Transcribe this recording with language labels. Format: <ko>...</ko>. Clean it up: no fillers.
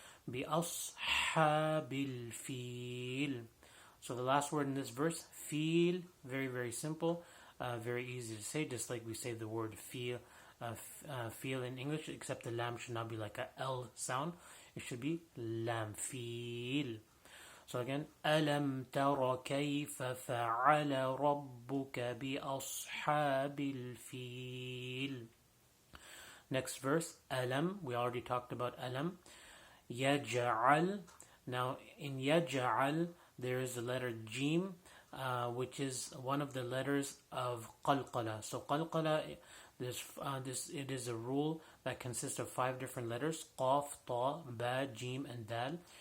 <ar>Be ashabil fil.</ar> <en>So the last word in this verse, feel, very, very simple, very easy to say, just like we say the word feel, feel in English, except the lam should not be like a L sound. It should be lam, feel. So again,</en> <ar>أَلَمْ تَرَ كَيْفَ فَعَلَ رَبُّكَ بِأَصْحَابِ الْفِيلِ.</ar> <en>Next verse, أَلَمْ, we already talked about أَلَمْ.</en> <ar>يَجْعَلْ.</ar> <en>Now in يَجْعَلْ, there is the letter jim, which is one of the letters of qalqala. So qalqala, it is a rule that consists of 5 different letters: qaf, ta, ba, jim, and dal.</en>